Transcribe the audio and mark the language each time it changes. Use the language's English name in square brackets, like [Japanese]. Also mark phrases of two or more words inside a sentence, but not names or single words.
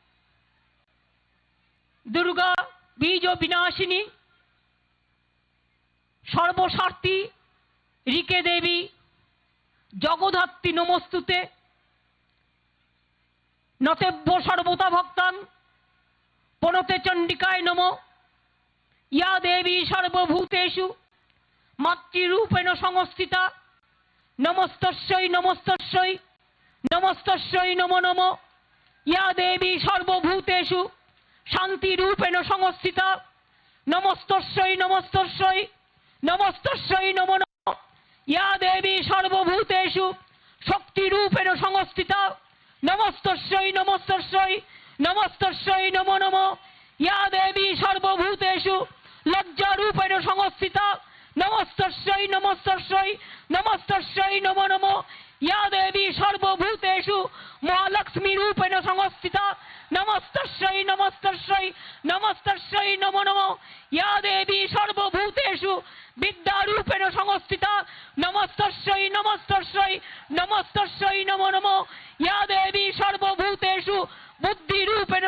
[Sanskrit] দুর্গা বীজ বিনাশিনী সর্বস্বার্থী ঋকে দেবী জগধাত্রী নমস্তুতে নতেভ্য সর্বতা ভক্তাং পনতে চণ্ডিকায় নমো ইয়া দেবী সর্বভূতেষু মাতৃরূপেণ সংস্থিতা নমস্তস্যৈ নমস্তস্যৈ নমস্তস্যৈ নমো নমো ইয়া দেবী সর্বভূতেষু শান্তিরূপেণ সংস্থিতা নমস্তস্যৈ নমস্তস্যৈ নমস্তস্যৈ নমো নমো ইয়া দেবী সর্বভূতেষু শক্তিরূপেণ সংস্থিতা নমস্তস্যৈ নমস্তস্যৈ নমস্তস্যৈ নমো নমো ইয়া দেবী সর্বভূতেষু লজ্জারূপেণ সংস্থিতা নমস্তস্যৈ নমস্তস্যৈ নমস্তস্যৈ নমো নমো ইয়া দেবী সর্বভূতেষু মহালক্ষ্মী রূপেণ সংস্থিতা নমস্তস্যৈ নমস্তস্যৈ নমস্তস্যৈ নমো নমো ইয়া দেবী সর্বভূতেষু বিদ্যারূপেণ সংস্থিতা নমস্তস্যৈ নমস্তস্যৈ নমস্তস্যৈ নমো নমো या देवी सर्वभूतेषु बुद्धिरूपेण